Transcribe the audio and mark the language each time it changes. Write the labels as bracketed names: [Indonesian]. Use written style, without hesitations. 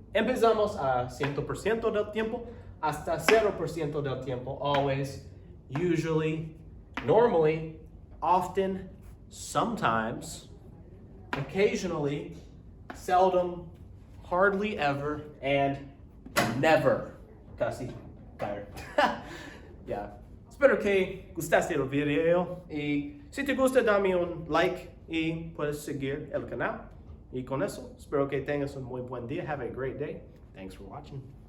[Spanish] Empezamos a 100% del tiempo hasta 0% del tiempo. [English] Always, usually, normally, often, sometimes, occasionally, seldom, hardly ever, and never. Casi tired. Yeah. [Spanish] Espero que gustaste el video y si te gusta dame un like y puedes seguir el canal. Y con eso, espero que tengas un muy buen día. [English] Have a great day. Thanks for watching.